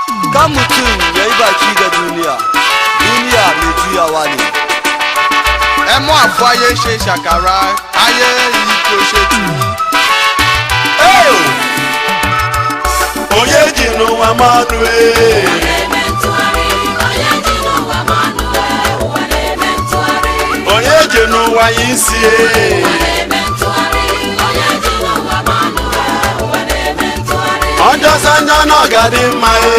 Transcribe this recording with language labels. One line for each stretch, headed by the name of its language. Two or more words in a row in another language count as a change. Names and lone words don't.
Hausa: Kan mutum ya yi baki ga duniya, duniya mai juyawa ne.
Yoruba: Ẹ mú àfọ ayé ṣe ṣàkàrà, ayé yìí kò ṣe tù í.
Igbo: Onye ji n'ụwa mmanụ onye ji n'ụwa ya isi ọjọọ njọ na ọ ga-adị mma